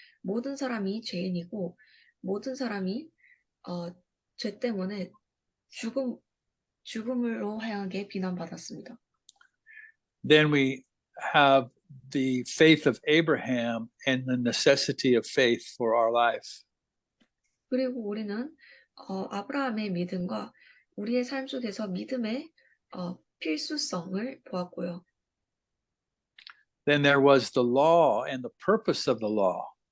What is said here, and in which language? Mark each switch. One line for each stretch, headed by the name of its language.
Korean: 모든 사람이 죄인이고 모든 사람이 죄 때문에 죽음으로 향하게 비난받았습니다.
English: Then we have the faith of Abraham and the necessity of faith for our life.
Korean: 그리고 우리는 아브라함의 믿음과 우리의 삶 속에서 믿음의 필수성을 보았고요.
English: Then there was the law and the purpose of the law.